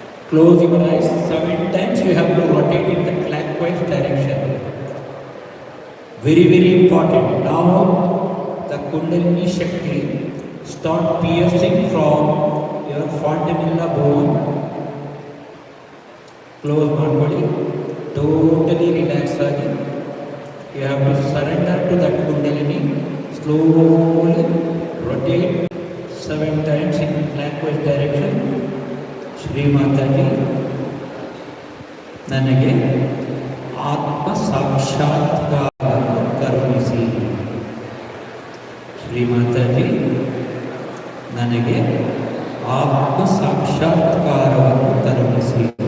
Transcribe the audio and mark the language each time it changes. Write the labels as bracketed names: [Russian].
[English] Close your eyes 7 times. You have to rotate in the clockwise direction. Very important. Now the Kundalini Shakti start piercing from your fontanella bone. Close ಮಾಡ್ಕೊಳ್ಳಿ. Totally relax ಆಗಿ. You have to surrender to that Kundalini. Slowly rotate 7 times in clockwise direction. [Kannada] Shri Mataji, ನನಗೆ ಆತ್ಮ ಸಾಕ್ಷಾತ್ಕಾರವನ್ನು ಕರುಣಿಸಿ. ಶ್ರೀ ಮಾತಾಜಿ, ನನಗೆ ಆತ್ಮ ಸಾಕ್ಷಾತ್ಕಾರವನ್ನು ಕರುಣಿಸಿ.